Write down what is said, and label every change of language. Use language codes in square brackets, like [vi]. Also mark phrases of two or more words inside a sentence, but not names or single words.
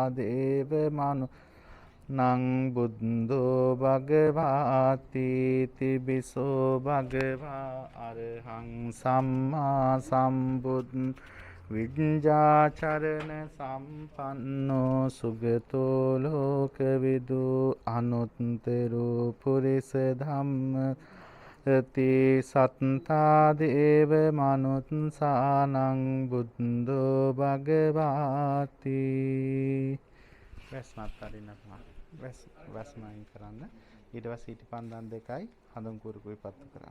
[pi] දේව මනු නං බුද්ධෝ භගවාති තිබිසෝ භගවා අරහං සම්මා සම්බුද්ද විඤ්ඤාචරණ සම්පන්නෝ සුගතෝ ලෝකවිදු අනුත්තරෝ පුරිස ධම්ම ති සත්තා දේව මනුත්සානං බුද්ධෝ භගවාති. [si] වැස්මත් අරින්න පුළුවන්. වැස්මයින් කරන්න. ඊට පස්සේ ඊට පන්දන් දෙකයි හඳුන් කුරුකුයි පත්තු කරන්න.